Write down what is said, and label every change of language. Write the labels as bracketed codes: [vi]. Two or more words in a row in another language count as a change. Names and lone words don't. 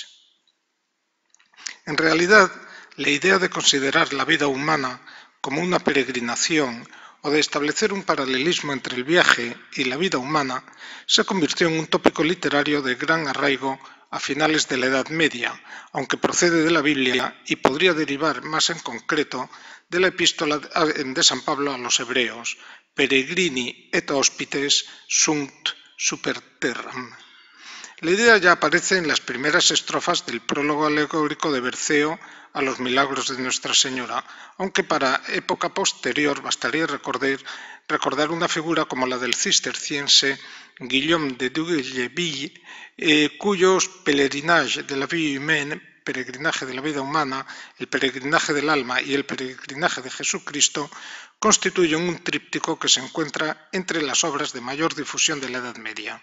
[es] En realidad, la idea de considerar la vida humana como una peregrinación o de establecer un paralelismo entre el viaje y la vida humana se convirtió en un tópico literario de gran arraigo a finales de la Edad Media, aunque procede de la Biblia y podría derivar más en concreto de la epístola de San Pablo a los hebreos, [la] Peregrini et hospites sunt super terram. [es] La idea ya aparece en las primeras estrofas del prólogo alegórico de Berceo a los milagros de Nuestra Señora, aunque para época posterior bastaría recordar una figura como la del cisterciense Guillaume de Dugeville, cuyos Pèlerinage de la vie humaine, peregrinaje de la vida humana, el peregrinaje del alma y el peregrinaje de Jesucristo, constituyen un tríptico que se encuentra entre las obras de mayor difusión de la Edad Media.